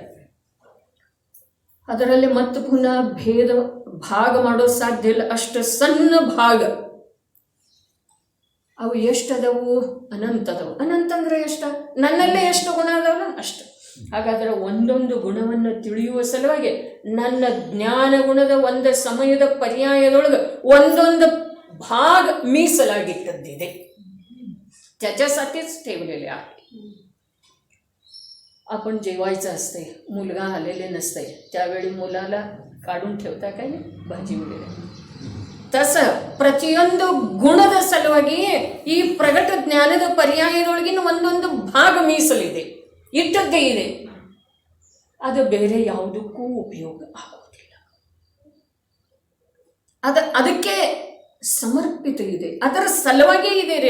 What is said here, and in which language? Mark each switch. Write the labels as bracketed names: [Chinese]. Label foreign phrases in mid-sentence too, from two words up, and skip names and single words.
[Kannada] ಅದರಲ್ಲಿ ಮತ್ತೆ ಪುನಃ ಭೇದ ಭಾಗ ಮಾಡೋದು ಸಾಧ್ಯ ಇಲ್ಲ, ಅಷ್ಟು ಸಣ್ಣ ಭಾಗ. ಅವು ಎಷ್ಟದವು? ಅನಂತ ಅದಾವು. ಅನಂತ ಅಂದ್ರೆ ಎಷ್ಟ? ನನ್ನಲ್ಲೇ ಎಷ್ಟು ಗುಣ ಅದಾವಲ್ಲ ಅಷ್ಟು. ಹಾಗಾದ್ರೆ ಒಂದೊಂದು ಗುಣವನ್ನು ತಿಳಿಯುವ ಸಲುವಾಗಿ ನನ್ನ ಜ್ಞಾನ ಗುಣದ ಒಂದು ಸಮಯದ ಪರ್ಯಾಯದೊಳಗೆ ಒಂದೊಂದು भाग मीಸಲಾಗಿಟ್ಟದ್ದಿದೆ. [Marathi] त्याच्यासाठीच ठेवलेले आहे. आपण जेवायचं असते, मुलगा आलेले नसते, त्यावेळी मुलाला काढून ठेवता काय भाजी वगैरे. [Kannada] तसं ಪ್ರತಿಯೊಂದು ಗುಣದ ಸಲುವಾಗಿ ಈ ಪ್ರಗಟ ಜ್ಞಾನದ ಪರ್ಯಾಯದೊಳಗಿನ ಒಂದೊಂದು ಭಾಗ ಮೀಸಲಿದೆ, ಇಟ್ಟದ್ದೇ ಇದೆ. ಅದು ಬೇರೆ ಯಾವುದಕ್ಕೂ ಉಪಯೋಗ ಆಗೋದಿಲ್ಲ. ಅದಕ್ಕೆ ಸಮರ್ಪಿತ ಇದೆ, ಅದರ ಸಲುವಾಗಿ ಇದೆ ರೀ.